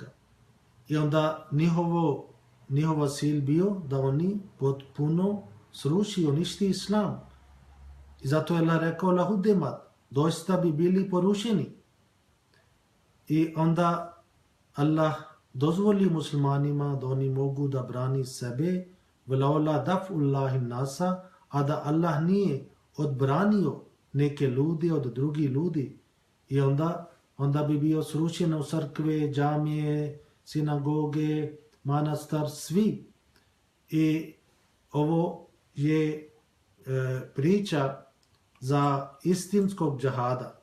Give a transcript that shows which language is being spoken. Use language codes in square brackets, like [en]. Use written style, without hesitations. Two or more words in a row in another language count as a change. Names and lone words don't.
[bs] I onda njihova cilj bio da oni potpuno sruši, uništi islam. I zato je Allah rekao lahudemat, doista bi bili porušeni. I onda Allah dozvoli muslimanima da oni mogu da brani sebe, [ar] ولولا دفع الله الناس, [bs] a da Allah nije odbranio neke ljude od drugih ljudi. I onda bi bio srušeno crkve, džamije, sinagoge, manastar, svi. I ovo je priča za istinskog džihada.